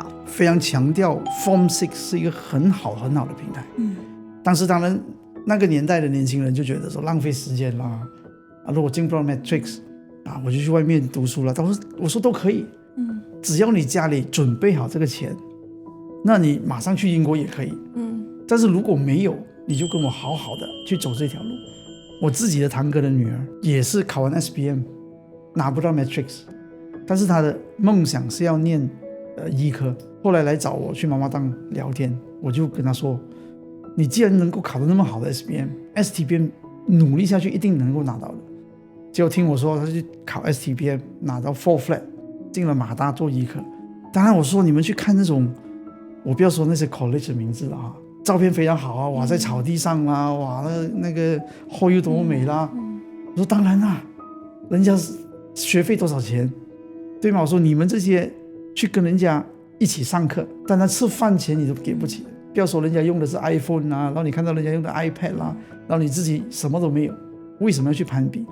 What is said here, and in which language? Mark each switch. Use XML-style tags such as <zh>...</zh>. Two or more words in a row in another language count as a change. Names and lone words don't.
<zh>非常強調 Form 6是一個很好很好的平台。但是當然那個年代的年輕人就覺得說浪費時間啦，如果進不到 Matrix 我就去外面讀書了。我說都可以，只要你家裡準備好這個錢，那你馬上去英國也可以。但是如果沒有，你就跟我好好的去走這條路。我自己的堂哥的女兒也是考完 SPM 拿不到 Matrix， 但是她的夢想是要念醫科，後來找我去媽媽檔聊天，我就跟她說，你既然能夠考得那麼好的 SPM，STPM 努力下去一定能夠拿到的。結果聽我說，她去考 STPM 拿到 4 flat， 進了馬大做醫科。當然我說你們去看那種，我不要說那些 college 的名字了照片非常好啊，哇，在草地上啦，哇，那個後又多美啦。我說當然啦，人家學費多少錢，對嗎？我說你們這些去跟人家一起上課，但他吃飯錢你都給不起，不要說人家用的是 iPhone 啊，然後你看到人家用的 iPad 啦，然後你自己什麼都沒有，為什麼要去攀比？</zh>